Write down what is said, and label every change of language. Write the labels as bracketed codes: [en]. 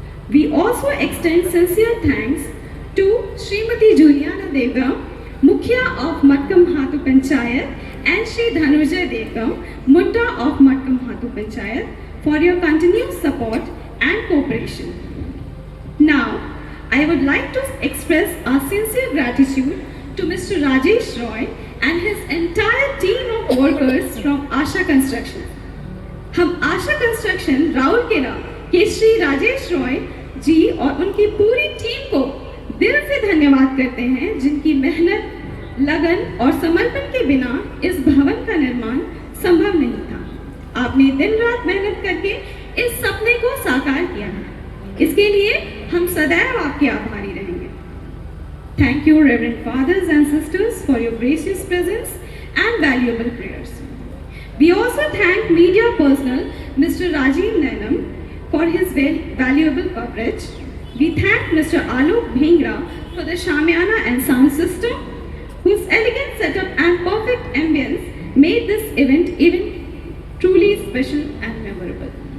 [en] We also extend sincere thanks to Srimati Juliana Devga, Mukhya of Matkam Hatu Panchayat, and Shri Dhanujay Devga, Mutta of Matkam Hatu Panchayat, for your continued support and cooperation. Now, I would like to express our sincere gratitude to Mr. Rajesh Roy and his entire team of workers from Asha Construction. [hi] हम आशा construction Rourkela के श्री राजेश रॉय जी और उनकी पूरी team को दिल से धन्यवाद करते हैं, जिनकी मेहनत, लगन और समर्पण के बिना इस भवन का निर्माण संभव नहीं था। आपने दिन रात मेहनत करके इस सपने को साकार किया है। इसके लिए हम सदैव आपके आभारी रहेंगे। [en] Thank you, Reverend Fathers and Sisters, for your gracious presence and valuable prayers. We also thank media personnel, Mr. Rajiv Nainam, for his valuable coverage. We thank Mr. Alok Bhingra for the Shamiana and sound system, whose elegant setup and perfect ambience made this event even truly special and memorable.